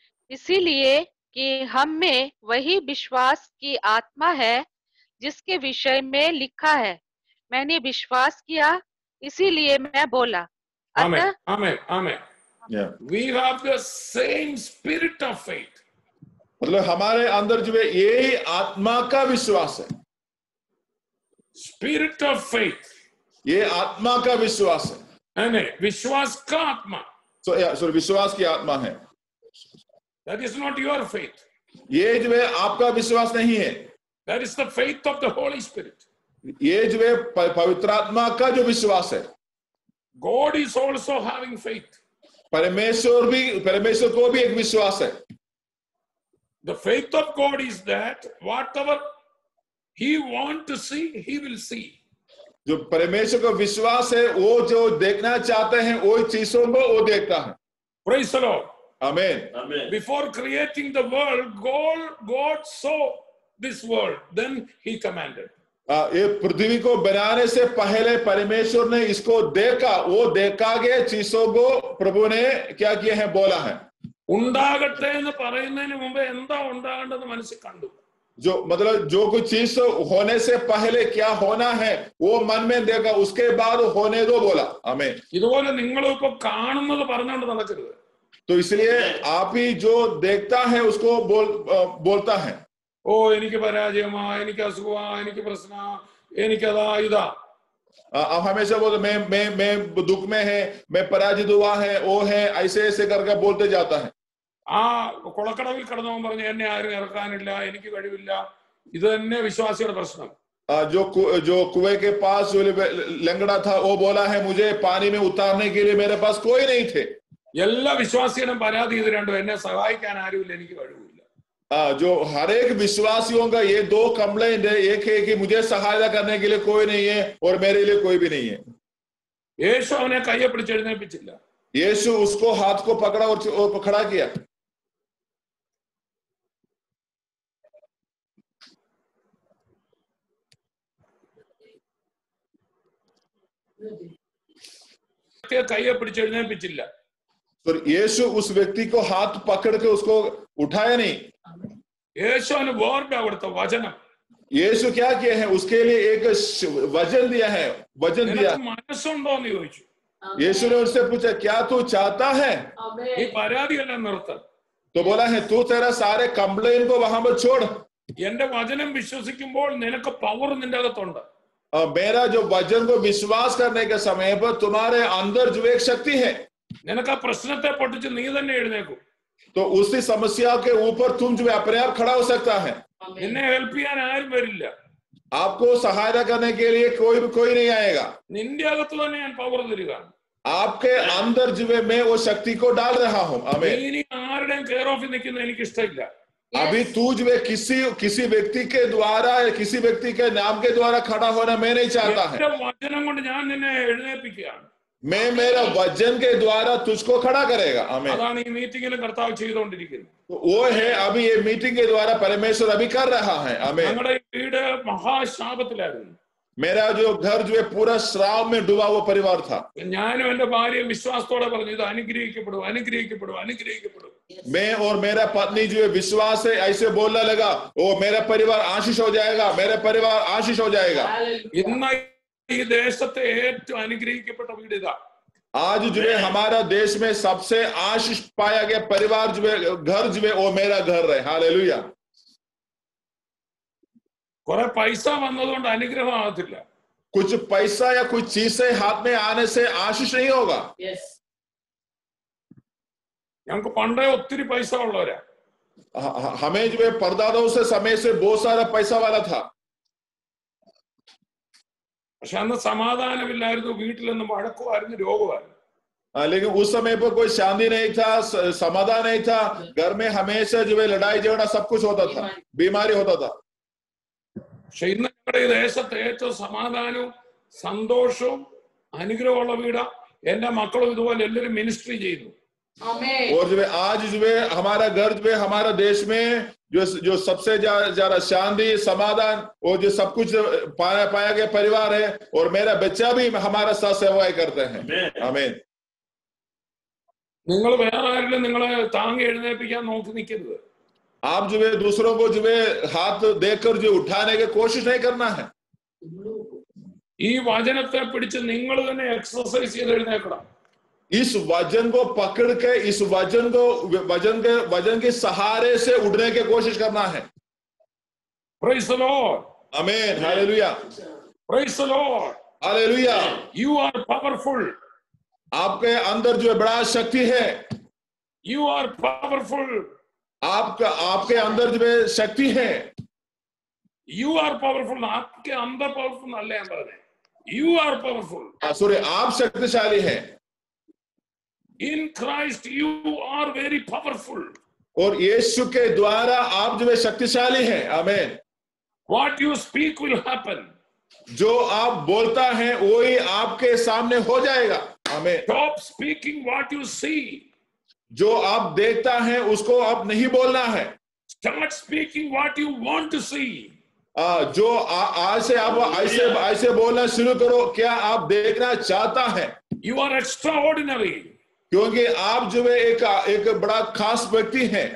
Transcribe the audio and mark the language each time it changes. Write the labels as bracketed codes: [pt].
[hi] इसीलिए कि हम में वही विश्वास की आत्मा है जिसके विषय में लिखा है, मैंने विश्वास किया इसीलिए मैं बोला। [en] Amen, amen, amen. We have the same spirit of faith. [hi] मतलब हमारे अंदर जो है यही आत्मा का विश्वास है। [en] Spirit of faith. [hi] ये आत्मा का विश्वास है। विश्वास का आत्मा. सॉरी, विश्वास की आत्मा है। [en] That is not your faith. [hi] ये जो है आपका विश्वास नहीं है। [en] That is the faith of the Holy Spirit. [hi] ये जो है पवित्र आत्मा का जो विश्वास है। [en] God is also having faith. [hi] परमेश्वर को भी एक विश्वास है। [en] The faith of God is that whatever He want to see, He will see. [hi] जो परमेश्वर का विश्वास है, वो जो देखना चाहते हैं वो चीजों को वो देखता है। [en] Praise the Lord. Amen. Before creating the world, God saw this world, then He commanded. [hi] ये पृथ्वी को बनाने से पहले परमेश्वर ने इसको देखा, वो देखा गए चीजों को प्रभु ने क्या किया है, बोला है। [ml] ഉണ്ടാകട്ടെ എന്ന് പറയുന്നതിന് മുമ്പ് എന്താ ഉണ്ടാകേണ്ടത് മനസ്സിൽ കണ്ടു. [hi] जो मतलब जो कुछ चीज होने से पहले क्या होना है वो मन में देखा, उसके बाद होने दो बोला। आमीन। [ml] ഇതുപോലെ നിങ്ങളും ഇപ്പൊ കാണുന്നത് പറഞ്ഞുകൊണ്ട് നടക്കരുത്. [hi] तो इसलिए आप ही जो देखता है उसको बोलता है। [ml] ഓ എനിക്ക് പരാജയമാ, എനിക്ക് അസുഖമാ, എനിക്ക് പ്രശ്ന, എനിക്കതാ ഇതാ. [hi] आप हमेशा बोलते मैं दुख में है, मैं पराजित हुआ है, वो है, ऐसे ऐसे करके बोलते जाता है। [ml] ആ കുളക്കടവിൽ കിടന്നവൻ പറഞ്ഞു എന്നെ ആരും ഇറക്കാനില്ല, എനിക്ക് കഴിവില്ല. ഇത് തന്നെ വിശ്വാസിയുടെ പ്രശ്നം. [hi] जो कुएं के पास जो लंगड़ा था वो बोला है मुझे पानी में उतारने के लिए मेरे पास कोई नहीं थे। [ml] എല്ലാ വിശ്വാസികളും പരാതി ഇത് രണ്ടും, എന്നെ സഹായിക്കാൻ ആരുമില്ല, എനിക്ക് കഴിവില്ല. [hi] जो हर एक विश्वासियों का ये दो कंप्लेंट है, एक है कि मुझे सहायता करने के लिए कोई नहीं है और मेरे लिए कोई भी नहीं है। [ml] യേശു അവനെ കയ്യെ പിടിച്ച് എഴുന്നേൽപ്പിച്ചില്ല. [hi] यीशु उसको हाथ को पकड़ा और खड़ा किया। [ml] കയ്യെ പിടിച്ച് എഴുന്നേൽപ്പിച്ചില്ല. [hi] तो यीशु उस व्यक्ति को हाथ पकड़ के उसको उठाया नहीं। [ml] യേശുവിന് വേർഡ് കൊടുത്ത വചനം. [hi] यीशु क्या किया है, उसके लिए एक वचन दिया है, वचन दिया। [ml] മനസ്സുണ്ടോ എന്ന് ചോദിച്ചു. [hi] यीशु ने उससे पूछा क्या तू चाहता है? [ml] ഈ പരാതിയെല്ലാം നിർത്ത. [hi] तो बोला है तू तेरा सारे कंप्लेन को वहां पर छोड़, [ml] എന്റെ വചനം വിശ്വസിക്കുമ്പോൾ നിനക്ക് പവർ നിന്റെ അകത്തുണ്ട്. [hi] मेरा जो वचन को विश्वास करने के समय पर तुम्हारे अंदर जो एक शक्ति है, [ml] നിനക്ക് ആ പ്രശ്നത്തെ പൊട്ടിച്ച് നീ തന്നെ എഴുന്നേക്കും. [hi] तो उसी समस्या के ऊपर तुम जो अपने आप खड़ा हो सकता है। [ml] നിന്നെ ഹെൽപ്പ് ചെയ്യാൻ ആരും വരില്ല. [hi] आपको सहायता करने के लिए कोई नहीं आएगा। [ml] നിന്റെ അകത്ത് തന്നെ ഞാൻ പവർ തരിക. [hi] आपके अंदर जो है मैं वो शक्ति को डाल रहा हूँ। आमीन। [ml] ഇനി ആരുടെയും കെയർ ഓഫിൽ നിൽക്കുന്നത് എനിക്ക് ഇഷ്ടമില്ല. [hi] अभी तू जो है किसी व्यक्ति के द्वारा, किसी व्यक्ति के नाम के द्वारा खड़ा होना मैं नहीं चाहता है। [ml] വചനം കൊണ്ട് ഞാൻ നിന്നെ എഴുന്നേൽപ്പിക്കുകയാണ്. [hi] मैं मेरा वचन के द्वारा तुझको खड़ा करेगा। आमीन। [ml] അതാണ് ഈ മീറ്റിംഗിൽ കർത്താവ് ചെയ്തുകൊണ്ടിരിക്കുന്നത്. [hi] वो है अभी ये मीटिंग के द्वारा परमेश्वर अभी कर रहा है। आमीन। [ml] ഞങ്ങളുടെ വീട് മഹാശാപത്തിലായിരുന്നു. [hi] मेरा जो घर जो है पूरा श्राप में डूबा हुआ परिवार था। [ml] ഞാനും എന്റെ ഭാര്യ വിശ്വാസത്തോടെ പറഞ്ഞു ഇത് അനുഗ്രഹിക്കപ്പെടും, അനുഗ്രഹിക്കപ്പെടും, അനുഗ്രഹിക്കപ്പെടും. [hi] मैं और मेरा पत्नी जो है विश्वास से ऐसे बोलने लगा, ओ मेरा परिवार आशीष हो जाएगा, मेरा परिवार आशीष हो जाएगा। [ml] ഇന്ന് ഈ ദേശത്തെ ഏറ്റവും അനുഗ്രഹിക്കപ്പെട്ട വീട് ഇതാ. [hi] आज जो है हमारा देश में सबसे आशीष पाया गया परिवार जो है, घर जो है वो मेरा घर है। हालेलुया। [ml] കുറെ പൈസ വന്നതുകൊണ്ട് അനുഗ്രഹം ആകത്തില്ല. [hi] कुछ पैसा या कुछ चीजें हाथ में आने से आशीष नहीं होगा। [ml] ഞങ്ങൾക്ക് പണ്ടേ ഒത്തിരി പൈസ ഉള്ളവരാ. [hi] हमें जो है परदादों से समय से बहुत सारा पैसा वाला था, [ml] പക്ഷെ അന്ന് സമാധാനമില്ലായിരുന്നു, വീട്ടിലൊന്നും വഴക്കുമായിരുന്നു, രോഗമായിരുന്നു. [hi] लेकिन उस समय पर कोई शांति नहीं था, समाधान नहीं था, घर में हमेशा जो है लड़ाई झगड़ा सब कुछ होता था, बीमारी होता था। [ml] പക്ഷെ ഇന്ന് ഞങ്ങളുടെ ഈ ദേശത്ത് ഏറ്റവും സമാധാനവും സന്തോഷവും അനുഗ്രഹമുള്ള വീടാ. എന്റെ മക്കളും ഇതുപോലെ എല്ലാവരും മിനിസ്ട്രി ചെയ്യുന്നു. [hi] और जो है आज जो है हमारा घर जो है हमारा देश में जो सबसे ज्यादा शांति समाधान और जो सब कुछ पाया गया परिवार है, और मेरा बच्चा भी हमारा साथ सेवाएं करते हैं। आमीन। [ml] നിങ്ങൾ വേറെ ആരെങ്കിലും നിങ്ങളെ താങ്ങി എഴുന്നേൽപ്പിക്കാൻ നോക്കി നിൽക്കരുത്. [hi] आप जो है दूसरों को जो है हाथ देकर जो उठाने की कोशिश नहीं करना है। [ml] ഈ വചനത്തെ പിടിച്ച് നിങ്ങൾ തന്നെ എക്സർസൈസ് ചെയ്ത് എഴുന്നേൽക്കണം. [hi] इस वजन को पकड़ के इस वजन के सहारे से उठने की कोशिश करना है। [en] Praise the Lord. [hi] आमीन। Hallelujah. [en] Praise the Lord. [hi] Hallelujah. [en] You are powerful. [hi] आपके अंदर जो बड़ा शक्ति है, [en] You are powerful. [hi] आपके अंदर जो शक्ति है, [en] You are powerful. [hi] आपके अंदर पावरफुल अल्ले अंदर है. [en] You are powerful. [hi] सॉरी आप शक्तिशाली हैं। [en] In Christ you are very powerful. [hi] और यीशु के द्वारा आप जो है शक्तिशाली हैं। आमीन। [en] What you speak will happen. [hi] जो आप बोलता है वही आपके सामने हो जाएगा। आमीन। [en] Stop speaking what you see. [hi] जो आप देखता है उसको आप नहीं बोलना है। [en] Start speaking what you want to see. [hi] जो आज से आप ऐसे बोलना शुरू करो, क्या आप देखना चाहता है? [en] You are extraordinary. [hi] क्योंकि आप जो है एक बड़ा खास व्यक्ति हैं।